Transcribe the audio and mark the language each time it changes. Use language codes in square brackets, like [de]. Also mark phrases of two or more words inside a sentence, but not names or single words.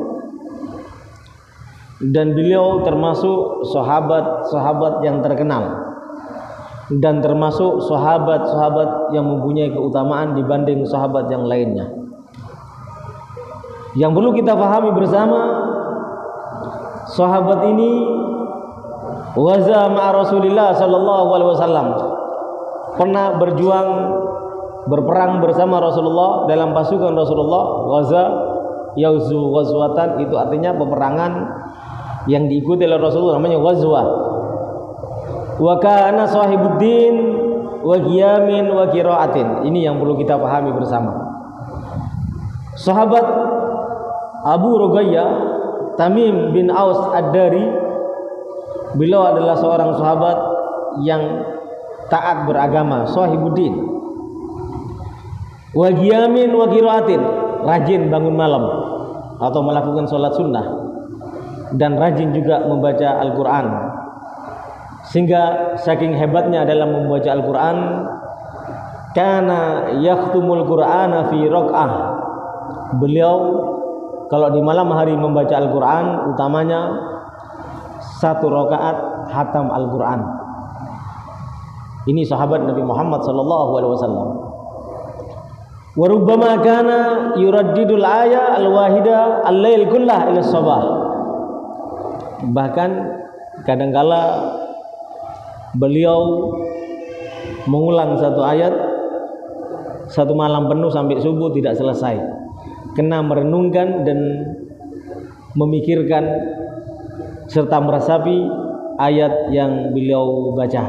[id] Dan beliau termasuk sahabat-sahabat yang terkenal, dan termasuk sahabat-sahabat yang mempunyai keutamaan dibanding sahabat yang lainnya. Yang perlu kita pahami bersama, sahabat ini [ar] غزا مع رسول الله صلى الله عليه وسلم, [id] pernah berperang bersama Rasulullah dalam pasukan Rasulullah. [ar] غزا يغزو غزوة, [id] itu artinya peperangan yang diikuti oleh Rasulullah, namanya ghazwah. [ar] وكان صاحب دين وقيام وقراءة. [id] Ini yang perlu kita pahami bersama. Sahabat Abu Ruqayyah Tamim bin Aus Ad-Dari, beliau adalah seorang sahabat yang taat beragama, sahibuddin. [ar] وقيام وقراءة, [id] rajin bangun malam atau melakukan sholat sunnah, dan rajin juga membaca Al-Quran. Sehingga saking hebatnya dalam membaca Al-Quran, [ar] كان يختم القرآن في ركعة. [id] Beliau kalau di malam hari membaca Al-Quran, utamanya 1 rakaat hatam Al-Quran. Ini sahabat Nabi Muhammad SAW. [ar] وربما كان يردد الآية الواحدة الليل كله إلى الصباح. [id] Bahkan kadangkala beliau mengulang 1 ayat 1 malam penuh sampai subuh tidak selesai, kena merenungkan dan memikirkan serta meresapi ayat yang beliau baca.